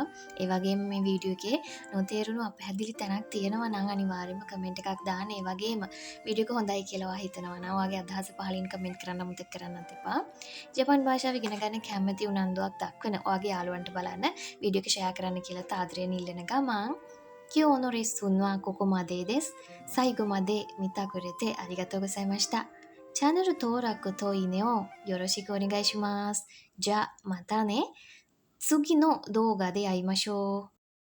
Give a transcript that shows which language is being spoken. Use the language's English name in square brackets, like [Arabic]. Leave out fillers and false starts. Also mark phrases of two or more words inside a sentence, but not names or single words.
[Sinhala] ඒ වගේම මේ වීඩියෝ එකේ නොතේරුණු අපහැදිලි තැනක් තියෙනවා නම් අනිවාර්යයෙන්ම කමෙන්ට් එකක් දාන්න. ඒ වගේම වීඩියෝ එක හොඳයි කියලා ඔයා හිතනවා නම් ඔයාගේ අදහස පහලින් කමෙන්ට් කරන්න අමතක කරන්නත් එපා. ජපාන් භාෂාව ඉගෙන ගන්න කැමති උනන්දුවක් දක්වන ඔයාගේ යාළුවන්ට බලන්න වීඩියෝ එක ෂෙයා කරන්න කියලා තාදරයෙන් ඉල්ලන ගමන් [Japanese] 今日のレッスンはここまでです。最後まで見てくれてありがとうございました。チャンネル登録といいねをよろしくお願いします。じゃあまたね。次の動画で会いましょう。